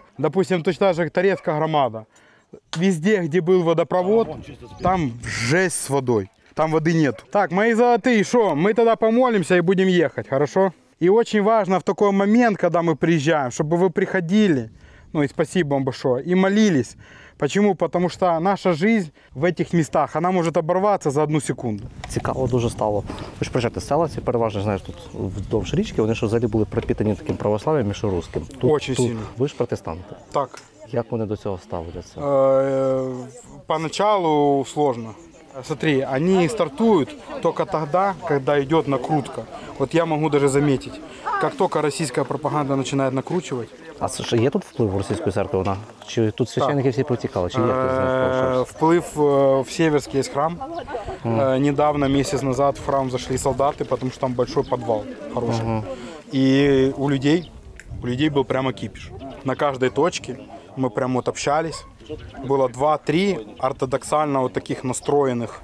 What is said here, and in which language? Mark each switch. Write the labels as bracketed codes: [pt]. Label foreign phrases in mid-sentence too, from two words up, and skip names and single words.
[ru] Допустим, точно так же, как Торецкая громада. Везде, где был водопровод, там жесть с водой. Там воды нет. Так, мои золотые, что? Мы тогда помолимся и будем ехать, хорошо? И очень важно в такой момент, когда мы приезжаем, чтобы вы приходили, ну и спасибо вам большое, и молились. Почему? Потому что наша жизнь в этих местах, она может оборваться за 1 секунду. [uk] Цікаво дуже стало. Ви ж приїжджаєте, села ці переважно, знаєш, тут вздовж річки, вони ж взагалі були пропитані таким православ'ям і що русським. [ru] Очень сильно. [uk] Ви ж протестанти. Так. Як вони до цього ставляться? [ru] Поначалу сложно. Смотри, они стартуют только тогда, когда идет накрутка. Вот я могу даже заметить, как только российская пропаганда начинает накручивать, [uk] А це є тут вплив російської церкви? Вона? Чи тут священники всі протікали? Чи є хтось з них залишався? [ru] Вплив в Северске есть храм. Недавно, месяц назад, в храм зашли солдаты, потому что там большой подвал хороший. И у людей был прямо кипиш. На каждой точке мы прямо вот общались. Было 2-3 ортодоксально вот таких настроенных.